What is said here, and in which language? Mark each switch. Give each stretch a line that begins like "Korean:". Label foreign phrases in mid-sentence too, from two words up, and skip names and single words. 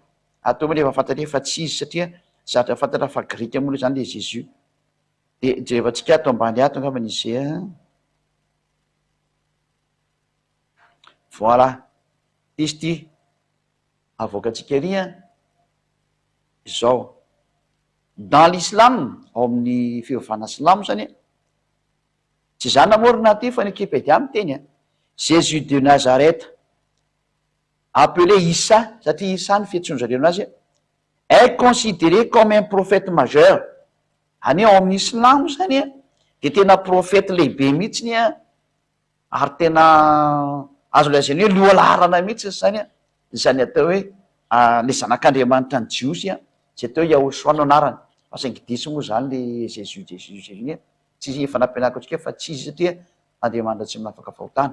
Malagasy: Atao moa rehefa fantatra efa tsy izy satria zatra fantatra fa grika moa zany le Jésus. Dia jerevantsika ato ambany ato angamba izay voilà izy ty avoakantsika ery izao.
French: Dans l'islam
Malagasy: ao amin'ny fivavahana silamo zany tsy zany namorona ty fa ny Wikipédia miteny
French: Jésus de Nazareth, appelé Issa,
Malagasy: satria Issa ny fiantsoan'zareo anazy,
French: est considéré comme un prophète majeur.
Malagasy: Any ao amin'ny Islamo zany de tena prophète lehibe mihitsiny ary tena azo lazainy hoe lohalarana mihitsy zany zany atao hoe le zanak'Andriamanitra ny Jiosy tsy atao hoe Yahosoa no anarany fa saingy diso moa zany le Jésus tsy efa nampianariko atsika fa tsy izy satria Andriamanitra tsy minafaka fahotana.